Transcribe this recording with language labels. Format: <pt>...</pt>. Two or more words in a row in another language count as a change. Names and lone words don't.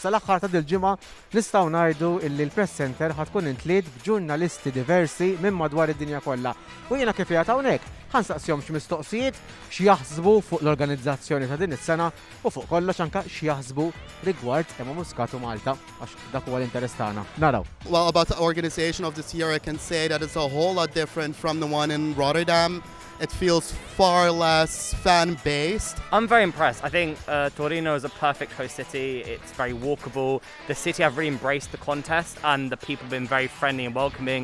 <mt>Sal-aħħar ta' dil-ġimgħa nistgħu ngħidu li l-Press Center ħatkun intliet b'ġurnalisti diversi minn madwar id-dinja kollha. U jiena kif qiegħed hawnhekk ħansaqsihom x'mistoqsijiet x'jaħsbu fuq l-organizzazzjoni ta' din is-sena u fuq kollox anke x'jaħsbu rigward Emma Muscat u Malta għax dak huwa l-interess tagħna. Naraw.</mt> <en>Well, about the organization of this year, I can say that it's a whole lot different from the one in Rotterdam. It feels far less fan-based. I'm very impressed. I think Torino is a perfect host city. It's very walkable. The city have really embraced the contest and the people have been very friendly and welcoming.</en>